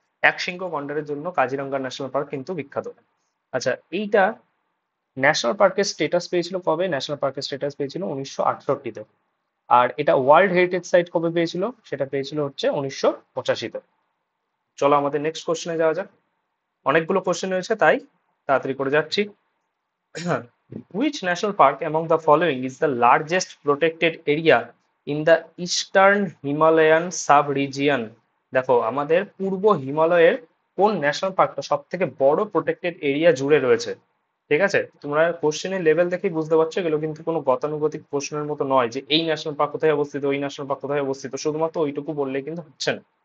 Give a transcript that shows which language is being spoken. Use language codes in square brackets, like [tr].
[bn] এক শৃঙ্গ গন্ডারের জন্য কাজিরাঙ্গা ন্যাশনাল পার্ক কিন্তু বিখ্যাত। আচ্ছা, এইটা ন্যাশনাল পার্কের স্টেটাস পেয়েছিল কবে? ন্যাশনাল পার্কের স্টেটাস পেয়েছিল 1968-তে। আর এটা ওয়ার্ল্ড হেরিটেজ সাইট কবে পেয়েছিল? সেটা পেয়েছিল হচ্ছে 1985-তে। চলো আমাদের নেক্সট কোশ্চেনে যাওয়া যাক। অনেকগুলো কোশ্চেন রয়েছে, তাই তাড়াতাড়ি করে যাচ্ছি। [en] Which national park among the following is the largest protected area in the eastern Himalayan sub-region? [bn] দেখো, আমাদের পূর্ব হিমালয়ের কোন ন্যাশনাল পার্কটা সব থেকে বড় প্রোটেক্টেড এরিয়া জুড়ে রয়েছে? ঠিক আছে, তোমরা কোশ্চেনের লেভেল দেখেই বুঝতে পারছো এগুলো কিন্তু কোনো গতানুগতিক প্রশ্নের মতো নয় যে এই ন্যাশনাল পার্ক কোথায় অবস্থিত, ওই ন্যাশনাল পার্ক কোথায় অবস্থিত, শুধুমাত্র ওইটুকু বললে কিন্তু হচ্ছে না।